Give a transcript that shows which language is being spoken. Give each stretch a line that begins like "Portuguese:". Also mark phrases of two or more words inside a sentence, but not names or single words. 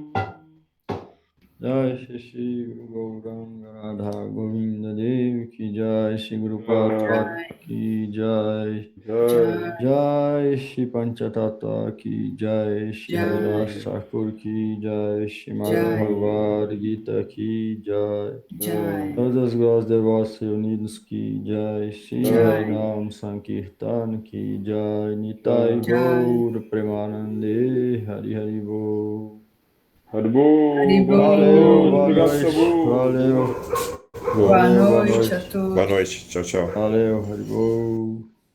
Hindi: जय श्री गुरु गौरांग राधा गोविंद देव की जय, श्री गुरु प्रभुपाद की जय, जय श्री पंचतत्त्व की जय, श्री हरिदास ठाकुर की जय, श्रीमद् भगवद् गीता की जय,
Portuguese: todas as glórias devotas reunidos
Hindi: की जय, श्री हरिनाम संकीर्तन की जय, निताई गौर प्रेमानंदे हरि हरि बोल.
Portuguese: Haribo, Haribo. Valeu, boa obrigado, noite. Sabu. Valeu. Boa Valeu, boa noite noite. a todos. Boa noite. Tchau, tchau. Valeu, Haribo.